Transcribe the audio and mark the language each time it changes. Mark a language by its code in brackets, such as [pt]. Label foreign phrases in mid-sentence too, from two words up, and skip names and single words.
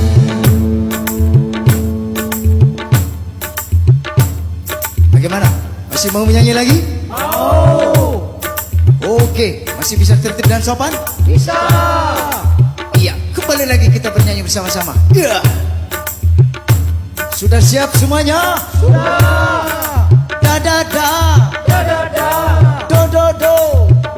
[id] Bagaimana? Masih mau menyanyi lagi? Mau. Oke, masih bisa tertib dan sopan? Bisa. Iya, kembali lagi kita bernyanyi bersama-sama. Iya. Sudah siap semuanya? Sudah. Da da da. Da da da. Do do do.